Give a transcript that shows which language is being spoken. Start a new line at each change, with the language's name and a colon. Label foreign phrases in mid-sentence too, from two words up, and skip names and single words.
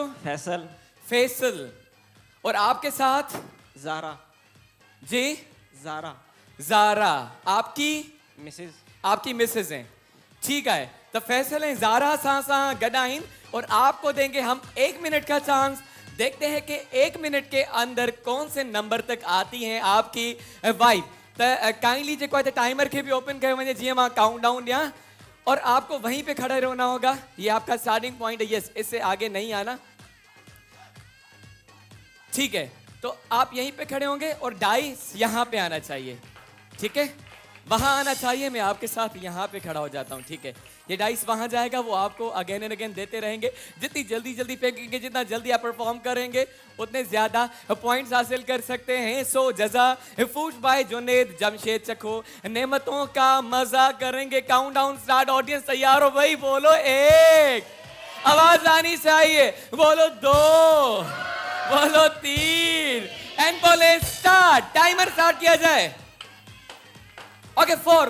Urdu: فیصل فیصل اور آپ کے ساتھ زارا جی زارا زارا آپ کی مسز آپ کی مسز ہیں ٹھیک ہے تو فیصل ہیں زارا
Sindhi: सा गडाइन
Urdu: اور آپ کو دیں گے ہم 1 منٹ کا چانس دیکھتے ہیں کہ 1 منٹ کے اندر کون سے نمبر تک آتی ہیں آپ کی وائف تو کائنڈلی جو ہے ٹائمر کے بھی
Sindhi: ओपन कयो वञे जीअं मां काउंट डाउन ॾियां
Urdu: اور آپ کو وہیں پے کھڑے رہنا ہوگا یہ آپ کا
English: starting point
Urdu: ہے یس اس سے آگے نہیں آنا ٹھیک ہے تو آپ یہیں پے کھڑے ہوں گے اور ڈائس یہاں پے آنا چاہیے ٹھیک ہے وہاں آنا چاہیے میں آپ کے ساتھ یہاں پے کھڑا ہو جاتا ہوں ٹھیک ہے یہ ڈائس وہاں جائے گا وہ آپ کو
English: again and again
Urdu: دیتے رہیں گے جتنی جلدی پھینکیں گے جتنا جلدی آپ پرفارم کریں گے اتنے زیادہ پوائنٹس حاصل کر سکتے ہیں سو جزا فوڈز بائی جنید جمشید چکھو نعمتوں کا مزہ کریں گے
English: countdown start audience
Urdu: تیار ہو بھائی بولو 1 آواز آنی چاہیے بولو 2 بولو 3 اینڈ بولے
English: start timer
Urdu: سٹارٹ کیا جائے
English: Okay, 4.